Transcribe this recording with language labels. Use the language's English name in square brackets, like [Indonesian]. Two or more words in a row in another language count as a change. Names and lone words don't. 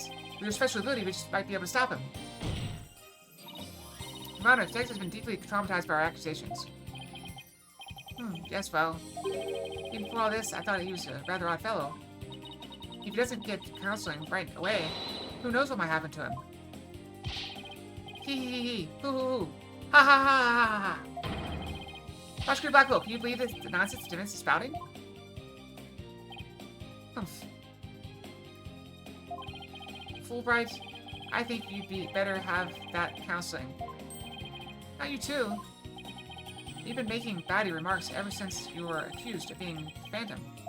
[English] With your special ability, we just might be able to stop him. Your Honor, the detective has been deeply traumatized by our accusations. Yes, well... Even before all this, I thought he was a rather odd fellow. If he doesn't get counseling right away, who knows what might happen to him? Hee hee hee hee. Hoo hoo hoo. Ha ha ha ha ha ha. Prosecutor Blackwell, can you believe this, the nonsense Defense is spouting? Humph. Fulbright, I think you'd better have that counseling. Not you too. You've been making batty remarks ever since you were accused of being Phantom.